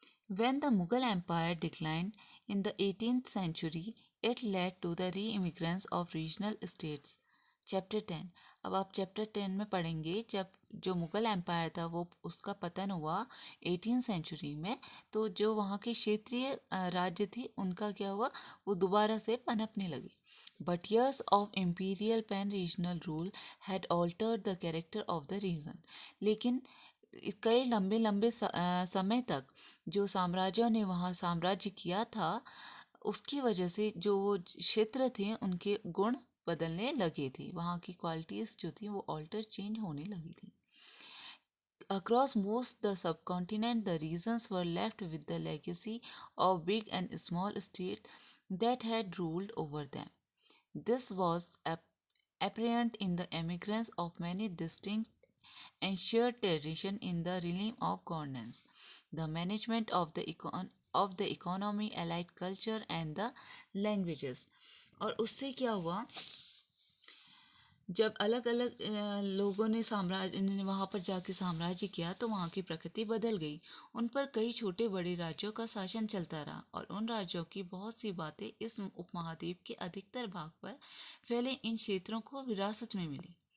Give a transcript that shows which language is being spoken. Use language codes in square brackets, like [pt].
[en] When the Mughal Empire declined in the 18th century, it led to the re-immigrants of regional states. [hi] Chapter 10। अब आप chapter 10 में पढ़ेंगे, जब जो Mughal empire था वो उसका पतन हुआ 18th सेंचुरी में, तो जो वहाँ के क्षेत्रीय राज्य थे उनका क्या हुआ, वो दोबारा से पनपने लगे। [en] But years of imperial pan-regional rule had altered the character of the region. [hi] लेकिन कई लंबे लंबे समय तक जो साम्राज्यों ने वहाँ साम्राज्य किया था उसकी वजह से जो वो क्षेत्र थे उनके गुण बदलने लगे थे, वहाँ की क्वालिटीज़ जो थी वो ऑल्टर चेंज होने लगी थी। [en] Across most the subcontinent, the regions were left with the legacy of big and small states that had ruled over them. This was apparent in the emergence of many distinct and shared tradition in the realm of governance, the management of the economy, allied culture and the languages. [hi] और उससे क्या हुआ, जब अलग अलग लोगों ने साम्राज्य वहाँ पर जाके साम्राज्य किया तो वहाँ की प्रकृति बदल गई। उन पर कई छोटे बड़े राज्यों का शासन चलता रहा और उन राज्यों की बहुत सी बातें इस उपमहाद्वीप के अधिकतर भाग पर फैले इन क्षेत्रों को विरासत में मिली।